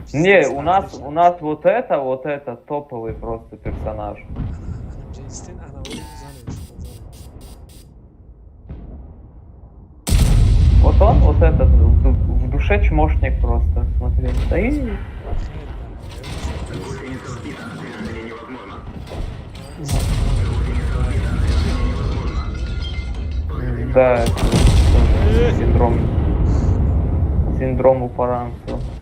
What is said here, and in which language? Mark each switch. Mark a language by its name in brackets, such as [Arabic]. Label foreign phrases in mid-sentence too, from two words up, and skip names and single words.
[Russian] Не, у нас вот это топовый просто персонаж. Джейстен ана оли кузанеш. Вот он, вот этот, в душе чмошник просто, смотри. Да и... Да, это тоже синдром упоранца.